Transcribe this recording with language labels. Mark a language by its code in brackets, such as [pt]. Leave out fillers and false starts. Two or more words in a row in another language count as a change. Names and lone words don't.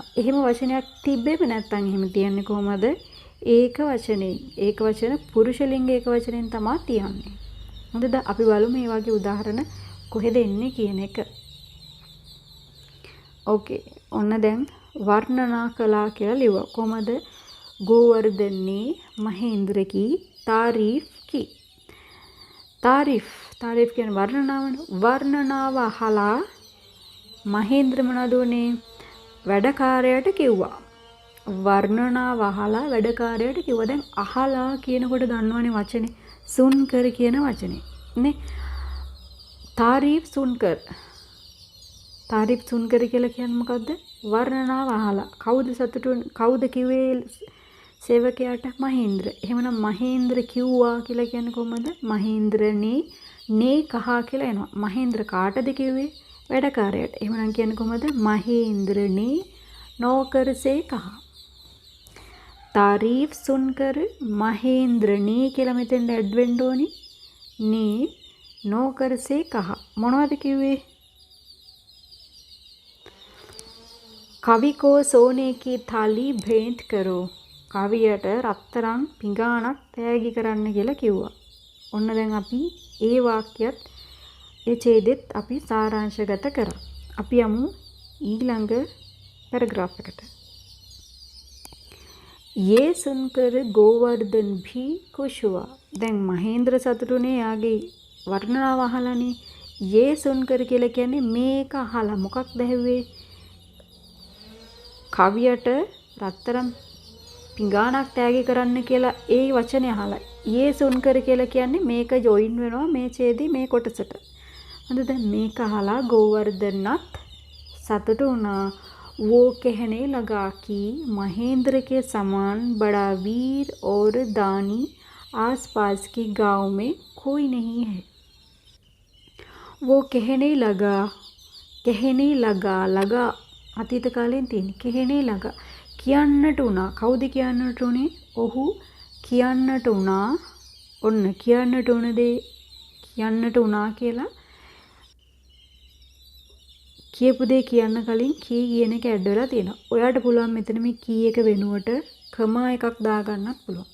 [si] එහෙම වචනයක් තිබෙම නැත්නම් එහෙම තියන්නේ කොහමද? ඒක වචනේ. ඒක වචන පුරුෂ ලිංග ඒක වචනෙන් තමයි තියන්නේ. හොඳද? අපි බලමු මේ වගේ උදාහරණ කොහෙද එන්නේ කියන එක. ඕකේ. ඔන්න දැන් වර්ණනා කළා කියලා ලියුවා. කොහමද? [hi] गोवर्धन ने महेंद्र की तारीफ की. [si] तारीफ කියන්නේ වර්ණනාවනේ. වර්ණනාව අහලා මහේන්ද්‍ර මොනවද උනේ? වැඩකාරයාට කිව්වා. වර්ණනාව අහලා වැඩකාරයාට කිව්වා. දැන් අහලා කියනකොට දන්නවනේ වචනේ සුන්කර් කියන වචනේ නේ. [hi] तारीफ सुनकर. तारीफ सुनकर [si] කියලා කියන්නේ මොකද්ද? වර්ණනාව අහලා. කවුද කිව්වේ සේවකයාට? මහේන්ද්‍ර. එහෙමනම් මහේන්ද්‍ර කිව්වා කියලා කියන්නේ කොහමද? මහේන්ද්‍රනේ නේ කහා කියලා එනවා. මහේන්ද්‍ර කාටද කිව්වේ? වැඩකාරයාට. එහෙමනම් කියන්නේ කොහමද? මහේන්ද්‍රනේ [hi] नौकर से कहा. तारीफ सुनकर महेंद्रने [si] කියලා මෙතෙන් ඇඩ් වෙන්න ඕනි. නේ [hi] नौकर से कहा. [si] මොනවද කිව්වේ? [hi] कवि को सोने की थाली भेंट करो. [si] කවියට රත්තරන් පිඟානක් තෑගි කරන්න කියලා කිව්වා. ඔන්න දැන් අපි ඒ වාක්‍යයත් ඒ ඡේදෙත් අපි සාරාංශගත කරා. අපි යමු ඊළඟ पैराग्राफ එකට. [hi] ये सुनकर गोवर्धन भी खुश हुआ. [si] දැන් මහේන්ද්‍ර සතුටුනේ යාගේ වර්ණනාව අහලානේ. [hi] ये सुनकर [si] කියලා කියන්නේ මේක අහලා මොකක්ද ඇහුවේ? කවියට රත්තරන් පිඟානක් තෑගි කරන්න කියලා ඒ වචනේ අහලා. [hi] ये सुनकर [si] කියලා කියන්නේ මේක ජොයින් වෙනවා මේ ඡේදේ මේ කොටසට. හරිද? දැන් මේක අහලා गोवर्धनත් සතුටු වුණා. [hi] वो कहने लगा कि महेंद्र के समान बड़ा वीर और दानी आसपास के गांव में कोई नहीं है. वो कहने लगा [si] අතීත කාලෙන් තියෙන [hi] कहने लगा [si] කියන්නට උනා. කවුද කියන්නට උනේ? ඔහු කියන්නට උනා. ඔන්න කියන්නට උන දේ කියන්නට උනා කියලා කියපු දේ කියන්න කලින් කී කියන එක ඇඩ් වෙලා තියෙනවා. ඔයාට පුළුවන් මෙතන මේ කී එක වෙනුවට කමා එකක් දාගන්නත් පුළුවන්.